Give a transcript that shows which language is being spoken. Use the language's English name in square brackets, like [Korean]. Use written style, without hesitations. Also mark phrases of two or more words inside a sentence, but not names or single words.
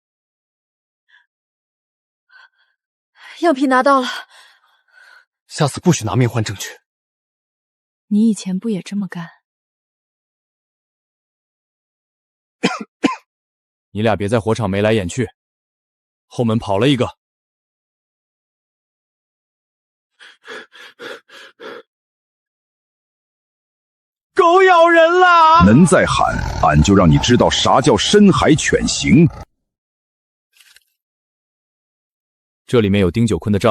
[Chinese] 樣品拿到了，下次不許拿命換證據。你以前不也這麼幹？你倆別在火場眉來眼去，後門跑了一個。狗咬人了！能再喊，俺就讓你知道啥叫深海犬刑。這裡面有丁九坤的賬，